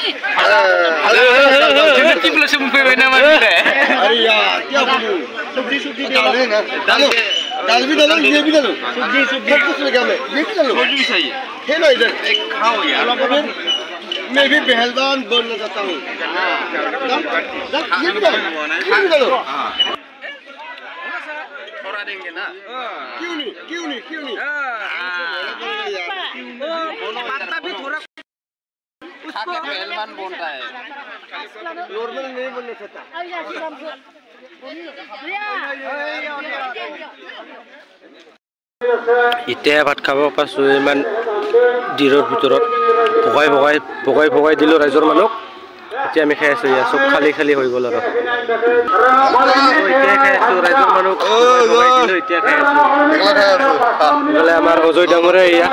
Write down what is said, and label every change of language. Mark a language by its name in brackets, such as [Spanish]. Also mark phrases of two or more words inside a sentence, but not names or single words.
[Hindi] चिमटी प्लस मुंह पे बना मार दे अरे यार क्या बोलूं सब्जी डालो ना दाल भी डालो ये भी डालो सब्जी सब कुछ लगा मैं ये भी डालो सब्जी भी चाहिए है ना इधर एक खाओ यार मैं भी पहलवान बनना चाहता हूँ ये भी डालो थोड़ा देंगे ना क्यों नहीं पत्ता भी थोड़ा पहलवान बोल रहा है नॉर्मल नहीं बोलने सकता [Assamese] এতিয়া ভাত খাব পাইছোঁ ইমান দিনৰ ভিতৰত ভগাই দিলোঁ ৰাইজৰ মানুহক এতিয়া আমি খাই আছোঁ ইয়াত চব খালী হৈ গ'ল আৰু এতিয়া খাই আছোঁ ৰাইজৰ মানুহক এতিয়া খাই আছোঁ ইফালে আমাৰ অজয় ডাঙৰীয়া